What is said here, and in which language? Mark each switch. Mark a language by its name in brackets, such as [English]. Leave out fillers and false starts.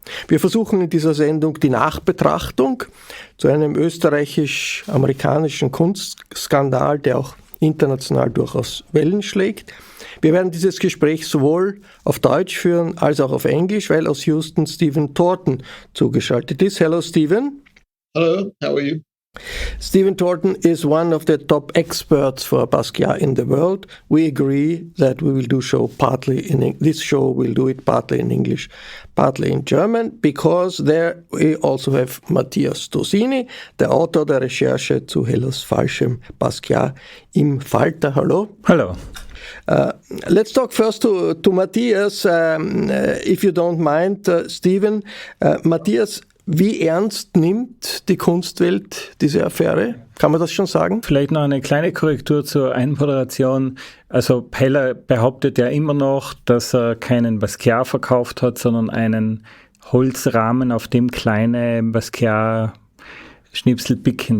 [German] Wir versuchen in dieser Sendung die Nachbetrachtung zu einem österreichisch-amerikanischen Kunstskandal, der auch international durchaus Wellen schlägt. Wir werden dieses Gespräch sowohl auf Deutsch führen als auch auf Englisch, weil aus Houston Stephen Torten zugeschaltet ist. [English] Hello, Stephen. Hello, how are you? Stephen Torten is one of the top experts for Basquiat in the world. We agree that we will do this show will do it partly in English, partly in German, because there we also have Matthias Dusini, [German] der Autor der Recherche zu Hellers falschem Basquiat im Falter. Hallo. [English] Hello. Let's talk first to Matthias, if you don't mind, Stephen. [German] Matthias, wie ernst nimmt die Kunstwelt diese Affäre? Kann man das schon sagen? Vielleicht noch eine kleine Korrektur zur Einmoderation. Also Heller behauptet ja immer noch, dass er keinen Basquiat verkauft hat, sondern einen Holzrahmen, auf dem kleine Basquiat Schnipsel picken.